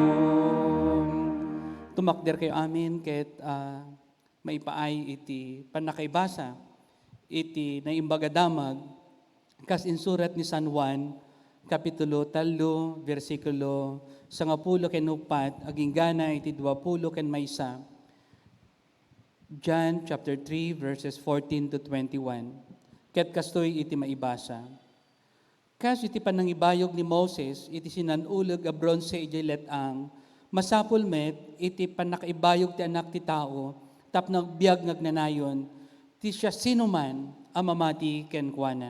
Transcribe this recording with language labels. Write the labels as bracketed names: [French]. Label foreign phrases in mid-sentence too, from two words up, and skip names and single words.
[Iloko] Tumakder kayo amin ket maipaay iti panakaibasa iti naimbagadamag kas insurat ni San Juan kapitulo 3 versikulo 10 ken 4 aging gana iti 20 ken maysa. [English] John chapter 3 verses 14 to 21. [Iloko] Ket kastoy iti maibasa. Kas iti panangibayog ni Moses iti sinanuleg a bronze iti letang masapul met iti panakaibayog ti anak ti tao tapno biag ngagnanayon ti siya sinuman a mamati ken kuana.